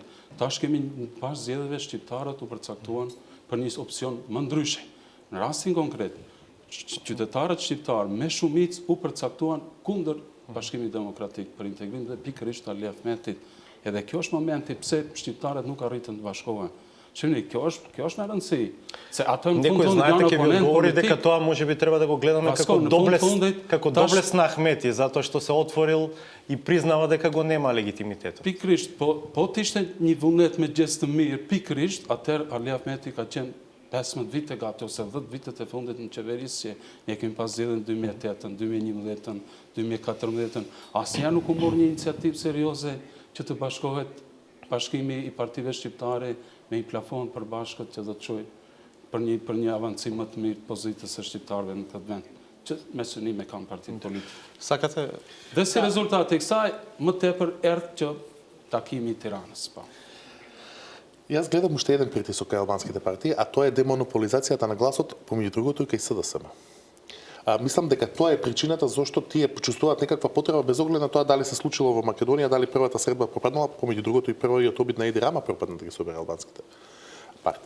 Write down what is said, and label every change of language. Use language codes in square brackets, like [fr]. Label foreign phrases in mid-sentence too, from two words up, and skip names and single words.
[sq] Tash kemi pas zgjedhjeve shqiptarët u përcaktuan për një opsion më ndryshe. Në rastin konkret, qytetarët shqiptarë me shumicë u përcaktuan kundër Bashkimit Demokratik për integrim dhe pikërisht Ali Ahmetit. Edhe kjo është momenti pse shqiptarët nuk arritën të bashkohen. Shihni, kjo është me rëndësi. Se ato në [mk] Некој знаете ќе ви одговори дека тоа можеби треба да го гледаме како доблес на Ахмети, затоа што се отворил и признава дека го нема легитимитетот. [sq] Pikërisht, po të ishte një vullnet me gjestë të mirë, pikërisht, atëherë Ali Ahmeti ka qenë 15 vite gati ose 10 vitet e fundit në qeverisë që ne kemi pas zgjedhjen 2008, 2011, 2014. Asnjëherë nuk u mor një iniciativë serioze që të bashkohet Bashkimi i partive shqiptare me një plafon për bashkët që do të çojë për një avancim më të mirë pozitës së shqiptarëve në këtë vend, që me synime kanë partitë politike. [mk] Сакате [sq] Dhe si rezultati i kësaj, më tepër erdhi që takimi i Tiranës, pa. [mk] Јас гледам уште еден притисок кај албанските партии, а тоа е демонополизацијата на гласот, помеѓу другото и кај СДСМ. Мислам дека тоа е причината зашто тие почувствуваат некаква потреба без оглед на тоа дали се случило во Македонија, дали првата средба пропаднала, помеѓу другото и првиот обид на Еди Рама пропадна да ги собере албанските партии.